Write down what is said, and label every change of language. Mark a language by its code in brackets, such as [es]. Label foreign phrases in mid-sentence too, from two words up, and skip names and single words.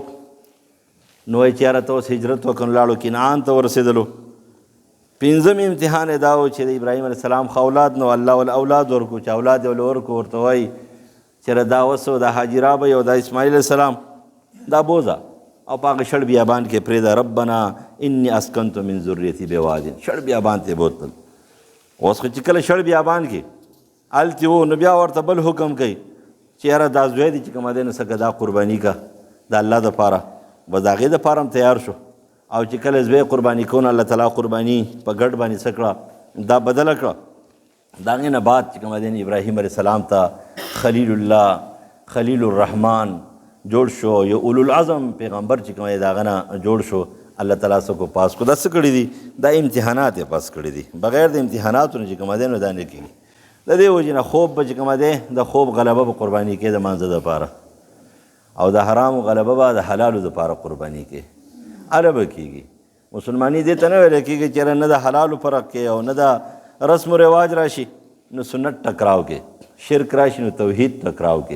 [ps] نو وایي چې یاره ته اوس هجرت وکړو، لاړو کنعان ته ورسېدلو. پنځم امتحان یې دا و چې د ابراهیم [ar] علیه السلام [ps] خو اولاد نو الله ول اولاد ورکړو، چې اولاد یې له ورکړو. ورته وایي چې دا اوس د هاجره به او د اسماعیل [ar] علیه السلام [ps] دا بوځه او په هغه شړ بیابان کې پرېږده. [ar] ربنا انی اسکنت من ذریتي بواد، [ps] شړ بیابان ته یې بوتل. اوس خو چې کله شړ بیابان کې هلته و، نو بیا ورته بل حکم کوي چې یاره دا زوی دی چې کومه دی نو څه دا قرباني که د الله دپاره. بس د هغې دپاره هم تیار شو. او چې کله زوی قرباني کول، الله تعالی قرباني په ګډ باندې څه کړه، دا بدله کړه. د هغې نه بعد چې کومه دی ابراهیم [ar] علیه السلام [ps] ته خلیل الله، خلیل الرحمن جوړ شو. یو [ar] اولو العظم [ps] پیغمبر چې کومه دی د هغه نه جوړ شو. الله تعالی څه کو پاس کو. دا څه کړي دي؟ دا امتحانات یې پاس کړي دي. بغیر د امتحاناتو نه چې کومه دی نو دا نه کېږي. د دې وجې نه خوب به چې کومه دی د خوب غلبه به قرباني کې د مانځه دپاره، او د حرامو غلبه به د حلالو دپاره قرباني کې. هله به کېږي. مسلماني دې ته نه ویلی کېږي چې نه د حلالو فرق کې او نه د رسم و رواج راشي نو سنت ټکراو کې، شرک راشي نو توحید ټکراو کې.